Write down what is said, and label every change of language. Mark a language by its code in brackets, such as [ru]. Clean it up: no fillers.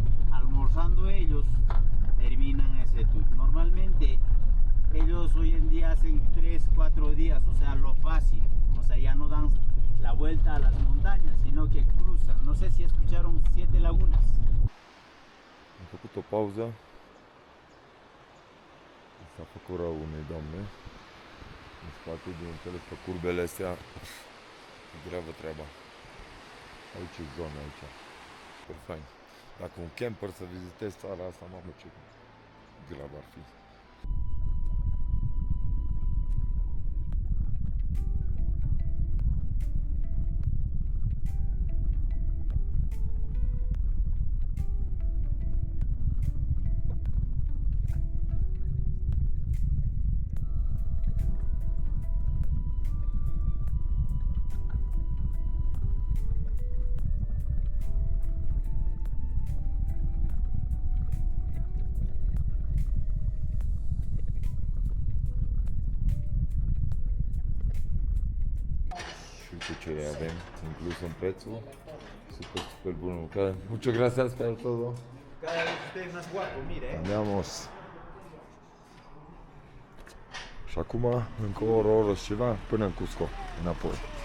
[es] Almorzando ellos, terminan ese tour. Normalmente ellos hoy en día hacen 3, 4 días, o sea, lo fácil. O sea, ya no dan la vuelta a las montañas, sino que cruzan. No sé si escucharon 7 lagunas. [ro] Am făcut o pauză. S-a făcut rău unei doamne. În spate, bineînțeles, pe curbele astea e gravă treaba. Aici e zona, aici. Super fain. Dacă un camper să vizitezi țara asta, mamă, ce grav ar fi. Și uite ce le avem inclus în prețul. Super bună mâncare. [es] Muchas gracias por todo. Cada vez usted es más guapo, mire. Andiamos. [ro] Și acum încă o oră și ceva până în Cusco, înapoi.